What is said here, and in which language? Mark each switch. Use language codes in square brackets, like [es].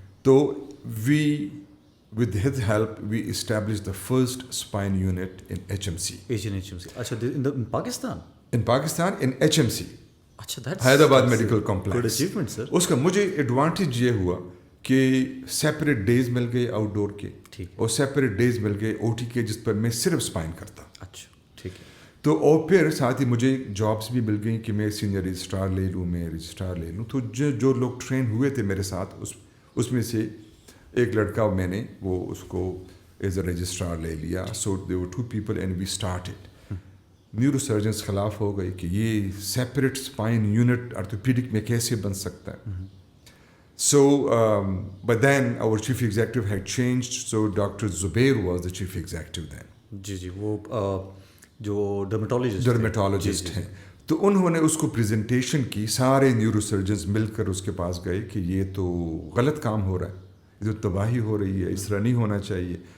[en] تو we with his help we established the first spine unit in HMC. Asian HMC. اچھا, in Pakistan? In Pakistan, in HMC. اچھا, that's [ur] Hyderabad medical complex. [en] Good achievement, sir. [ur] اس کا مجھے advantage یہ ہوا کہ separate days مل گئے آؤٹ ڈور کے, اور سیپریٹ ڈیز مل گئے OT کے, جس پر میں صرف اسپائن کرتا. اچھا, ٹھیک ہے. تو اور پھر ساتھ ہی مجھے جابس بھی مل گئیں کہ میں سینئر رجسٹرار لے لوں, میں رجسٹرار لے لوں. تو جو لوگ ٹرین ہوئے تھے میرے ساتھ, اس میں سے ایک لڑکا میں نے وہ اس کو ایز اے رجسٹرار لے لیا. [en] So they were 2 people and we started. [ur] Neuro surgeons خلاف ہو گئی کہ یہ سیپریٹ اسپائن یونٹ آرتھوپیڈک میں کیسے بن سکتا ہے. [en] So but then our chief executive head changed. So doctor Zubair was the chief executive then. [ur] جی, وہ جو ڈرمیٹولوجسٹ ہیں. تو انہوں نے اس کو پریزنٹیشن کی, سارے نیورو سرجنز مل کر اس کے پاس گئے کہ یہ تو غلط کام ہو رہا ہے, یہ تو تباہی ہو رہی ہے, اس طرح نہیں ہونا چاہیے.